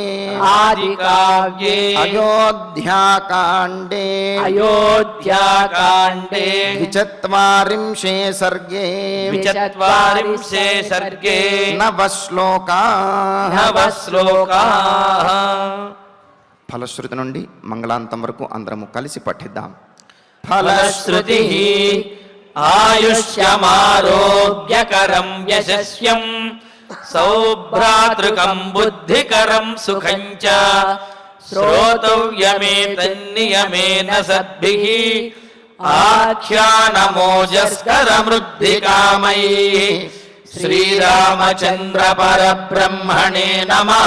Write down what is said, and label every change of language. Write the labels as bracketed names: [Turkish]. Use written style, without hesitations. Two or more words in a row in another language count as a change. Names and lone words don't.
[Sanskrit] आदिकाव्ये अयोध्याकाण्डे अयोध्याकाण्डे द्विचत्वारिंशे सर्गे विचत्वारिंशे सर्गे नवश्लोकाः नवश्लोकाः [Telugu] ఫలశ్రుతి నుండి మంగళాంతం వరకు అందరము కలిసి పఠిద్దాం. [Sanskrit] ఫలశ్రుతి ఆయుష్యమారోగ్యకరం యశస్వం సౌభ్రాతృకం బుద్ధికరం సుఖం చ శ్రోతవ్యమేతన్నియమేన సద్భిః ఆఖ్యానమోజస్కరమృద్ధికామైః శ్రీరామచంద్ర పరబ్రహ్మణే నమః.